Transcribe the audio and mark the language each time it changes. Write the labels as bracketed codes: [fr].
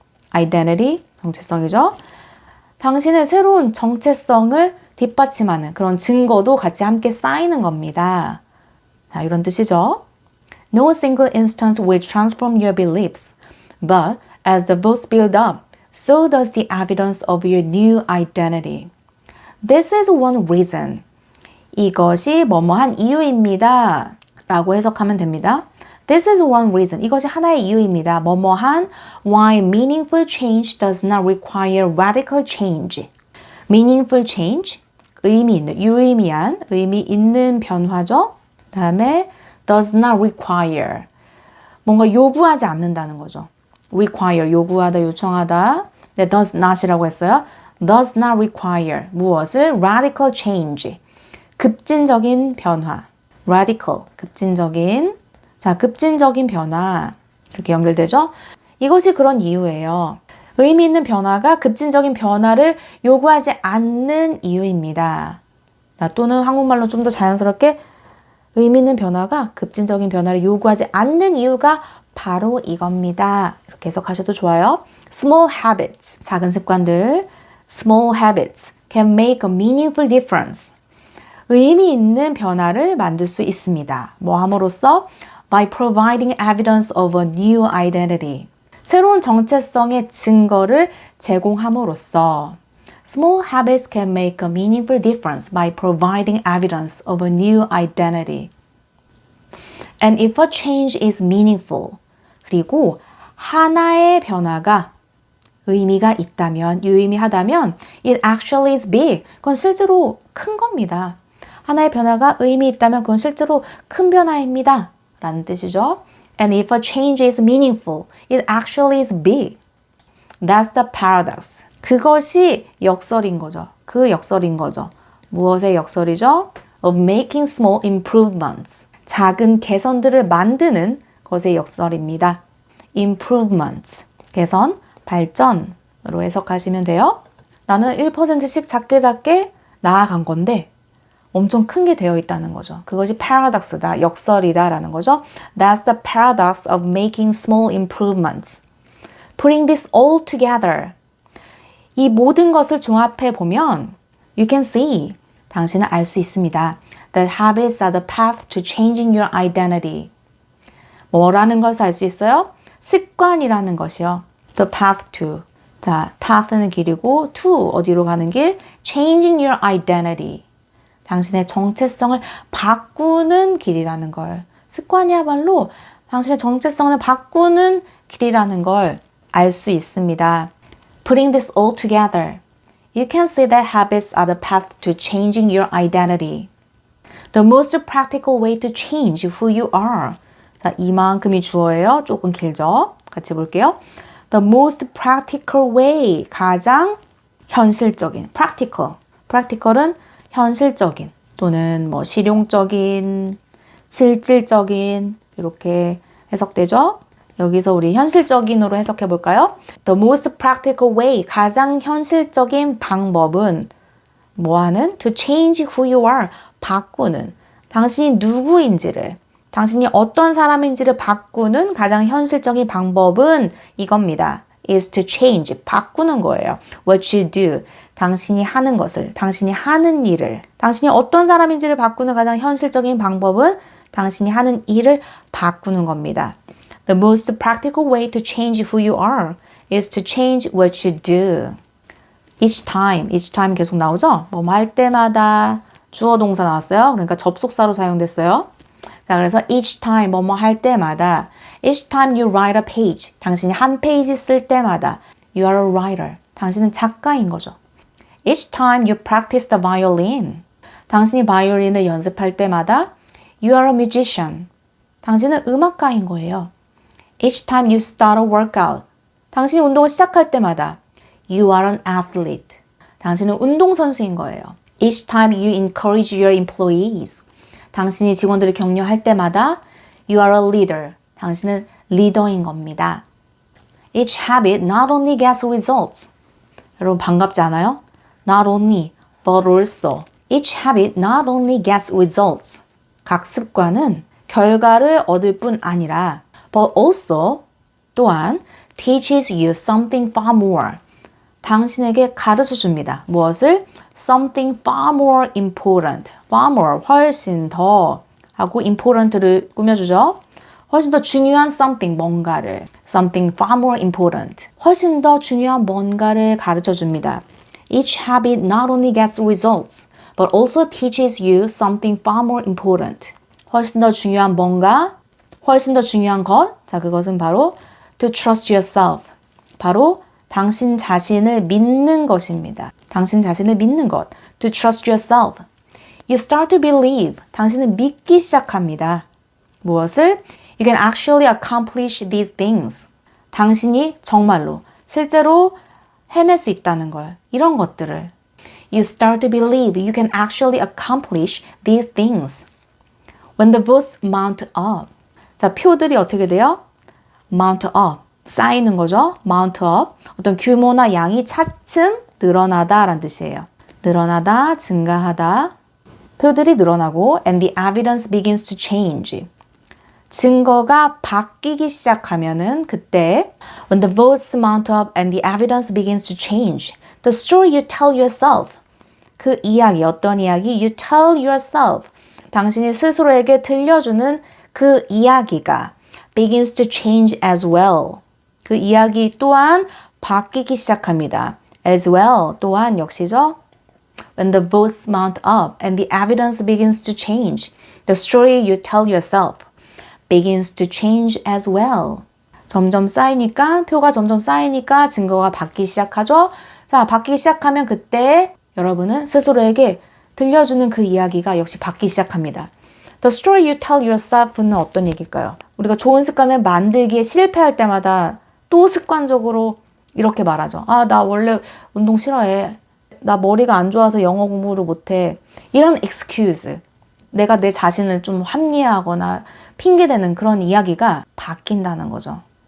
[ko] identity, 정체성이죠. 당신의 새로운 정체성을 뒷받침하는 그런 증거도 같이 함께 쌓이는 겁니다. 자, 이런 뜻이죠. [en] No single instance will transform your beliefs, but as the votes build up, so does the evidence of your new identity. This is one reason. [ko] 이것이 뭐뭐한 이유입니다. 라고 해석하면 됩니다. [en] This is one reason. [ko] 이것이 하나의 이유입니다. 뭐뭐한 [en] why meaningful change does not require radical change. meaningful change, [ko] 의미 있는, 유의미한, 의미 있는 변화죠. 그 다음에 [en] does not require, [ko] 뭔가 요구하지 않는다는 거죠. require, 요구하다, 요청하다. 네, does not이라고 했어요. [en] does not require, [ko] 무엇을? [en] radical change, [ko] 급진적인 변화. radical, 급진적인. 자, 급진적인 변화. 이렇게 연결되죠? 이것이 그런 이유예요. 의미 있는 변화가 급진적인 변화를 요구하지 않는 이유입니다. 또는 한국말로 좀 더 자연스럽게 의미 있는 변화가 급진적인 변화를 요구하지 않는 이유가 바로 이겁니다. 이렇게 해석하셔도 좋아요. [en] Small habits, [ko] 작은 습관들. [en] Small habits can make a meaningful difference. [ko] 의미 있는 변화를 만들 수 있습니다. 뭐 함으로써? [en] By providing evidence of a new identity. [ko] 새로운 정체성의 증거를 제공함으로써 [en] Small habits can make a meaningful difference by providing evidence of a new identity. And if a change is meaningful, [ko] 그리고 하나의 변화가 의미가 있다면, 유의미하다면 [en] it actually is big. [ko] 그건 실제로 큰 겁니다. 하나의 변화가 의미 있다면 그건 실제로 큰 변화입니다. 라는 뜻이죠. [en] And if a change is meaningful, it actually is big. That's the paradox. [ko] 그것이 역설인 거죠. 그 역설인 거죠. 무엇의 역설이죠? [en] Of making small improvements. [ko] 작은 개선들을 만드는 것의 역설입니다. [en] Improvements. [ko] 개선, 발전으로 해석하시면 돼요. 나는 1%씩 작게 나아간 건데 엄청 큰 게 되어 있다는 거죠. 그것이 paradox다, 역설이다 라는 거죠. [en] That's the paradox of making small improvements. Putting this all together. [ko] 이 모든 것을 종합해 보면 [en] you can see, [ko] 당신은 알 수 있습니다. [en] That habits are the path to changing your identity. [ko] 뭐라는 것을 알 수 있어요? 습관이라는 것이요. [en] The path to. [ko] 자, path는 길이고 to 어디로 가는 길? [en] Changing your identity. [ko] 당신의 정체성을 바꾸는 길이라는 걸. 습관이야말로 당신의 정체성을 바꾸는 길이라는 걸 알 수 있습니다. [en] Putting this all together, you can see that habits are the path to changing your identity. The most practical way to change who you are. [ko] 자, 이만큼이 주어예요. 조금 길죠? 같이 볼게요. [en] The most practical way. [ko] 가장 현실적인. [en] practical. [ko] practical은 현실적인 또는 뭐 실용적인, 실질적인 이렇게 해석되죠? 여기서 우리 현실적인으로 해석해 볼까요? [en] The most practical way. [ko] 가장 현실적인 방법은 뭐하는? [en] To change who you are. [ko] 바꾸는. 당신이 누구인지를, 당신이 어떤 사람인지를 바꾸는 가장 현실적인 방법은 이겁니다. [en] is to change. [ko] 바꾸는 거예요. [en] What you do. [ko] 당신이 하는 것을, 당신이 하는 일을, 당신이 어떤 사람인지를 바꾸는 가장 현실적인 방법은 당신이 하는 일을 바꾸는 겁니다. [en] The most practical way to change who you are is to change what you do. Each time [ko] 계속 나오죠? 뭐 할 때마다 주어 동사 나왔어요. 그러니까 접속사로 사용됐어요. 자, 그래서 [en] each time [ko] 뭐뭐 할 때마다 [en] each time you write a page [ko] 당신이 한 페이지 쓸 때마다 [en] you are a writer. [ko] 당신은 작가인 거죠. [en] Each time you practice the violin [ko] 당신이 바이올린을 연습할 때마다 [en] you are a musician. [ko] 당신은 음악가인 거예요. [en] Each time you start a workout [ko] 당신이 운동을 시작할 때마다 [en] you are an athlete. [ko] 당신은 운동선수인 거예요. [en] Each time you encourage your employees [ko] 당신이 직원들을 격려할 때마다 [en] you are a leader. [ko] 당신은 리더인 겁니다. [en] Each habit not only gets results. [ko] 여러분 반갑지 않아요? [en] Not only, but also. Each habit not only gets results. [ko] 각 습관은 결과를 얻을 뿐 아니라 [en] but also [ko] 또한 [en] teaches you something far more. [ko] 당신에게 가르쳐 줍니다. 무엇을? [en] Something far more important. far more, [ko] 훨씬 더 하고 important를 꾸며주죠. 훨씬 더 중요한 something, 뭔가를. [en] Something far more important. [ko] 훨씬 더 중요한 뭔가를 가르쳐 줍니다. [en] Each habit not only gets results, but also teaches you something far more important. [ko] 훨씬 더 중요한 뭔가, 훨씬 더 중요한 것. 자, 그것은 바로 [en] to trust yourself. [ko] 바로 당신 자신을 믿는 것입니다. 당신 자신을 믿는 것. [en] To trust yourself. You start to believe. [ko] 당신은 믿기 시작합니다. 무엇을? [en] You can actually accomplish these things. [ko] 당신이 정말로, 실제로 해낼 수 있다는 걸. 이런 것들을. [en] You start to believe you can actually accomplish these things. When the votes mount up. [ko] 자, 표들이 어떻게 돼요? [en] Mount up. [ko] 쌓이는 거죠. [en] Mount up. [ko] 어떤 규모나 양이 차츰 늘어나다 라는 뜻이에요. 늘어나다, 증가하다. 표들이 늘어나고 [en] and the evidence begins to change. [ko] 증거가 바뀌기 시작하면은 그때 [en] when the votes mount up and the evidence begins to change. The story you tell yourself. [ko] 그 이야기, 어떤 이야기? [en] You tell yourself. [ko] 당신이 스스로에게 들려주는 그 이야기가 [en] begins to change as well. [ko] 그 이야기 또한 바뀌기 시작합니다. [en] As well. [ko] 또한 역시죠. [en] When the votes mount up and the evidence begins to change, the story you tell yourself begins to change as well. [ko] 점점 쌓이니까, 표가 점점 쌓이니까 증거가 바뀌기 시작하죠. 자, 바뀌기 시작하면 그때 여러분은 스스로에게 들려주는 그 이야기가 역시 바뀌기 시작합니다. [en] The story you tell yourself는 [ko] 어떤 얘기일까요? 우리가 좋은 습관을 만들기에 실패할 때마다 또 습관적으로 이렇게 말하죠. 아, 나 원래 운동 싫어해. 나 머리가 안 좋아서 영어 공부를 못해. 이런 excuse. 내가 내 자신을 좀 합리화하거나 핑계대는 그런 이야기가 바뀐다는 거죠.